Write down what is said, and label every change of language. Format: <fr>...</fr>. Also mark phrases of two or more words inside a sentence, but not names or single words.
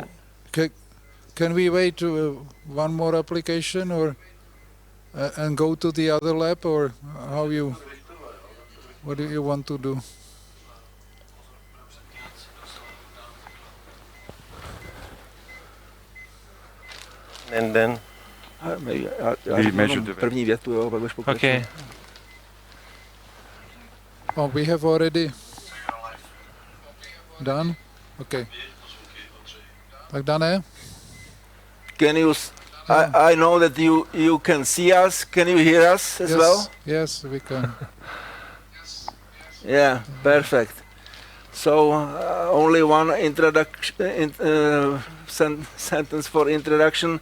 <en>Can we wait one more application or and go to the other lab, or what do you want to do? And then</en> <cs>první větu, jo, pak budeš pokračovat.</cs> <en>Okay. Oh, we have already done? Okay.</en> <cs>Tak dané?</cs> <en>Can you? I know that you can see us. Can you hear us as well? Yes, we can. Yeah, perfect. So only one sentence for introduction.</en>